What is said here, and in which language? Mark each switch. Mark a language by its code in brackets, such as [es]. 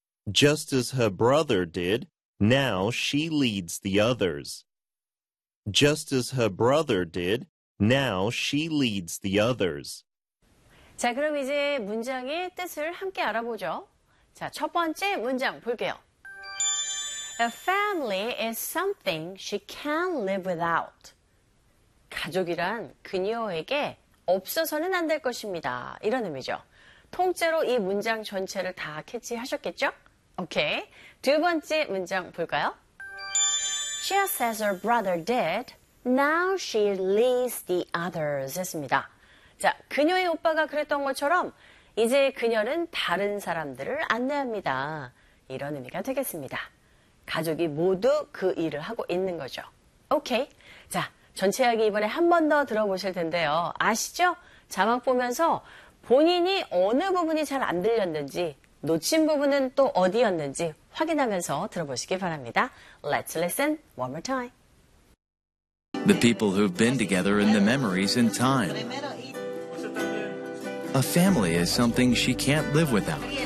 [en] Just as her brother did, now she leads the others. Just as her brother did, now she leads the others. [ko] 자, 그럼 이제 문장의 뜻을 함께 알아보죠. [en] 자, 첫 번째 문장 볼게요. A family is something she can't live without. [ko] 가족이란 그녀에게 없어서는 안 될 것입니다. 이런 의미죠. 통째로 이 문장 전체를 다 캐치하셨겠죠? 오케이. 두 번째 문장 볼까요? [en] Just as her brother did, now she leads the others. [ko] 했습니다. 자, 그녀의 오빠가 그랬던 것처럼 이제 그녀는 다른 사람들을 안내합니다. 이런 의미가 되겠습니다. 가족이 모두 그 일을 하고 있는 거죠. 오케이. 자, 전체 이야기 이번에 한 번 더 들어보실 텐데요. 아시죠? 자막 보면서 본인이 어느 부분이 잘 안 들렸는지, 놓친 부분은 또 어디였는지 확인하면서 들어보시기 바랍니다. [en] Let's listen one more time. The people who've been together in the memories and time. A family is something she can't live without.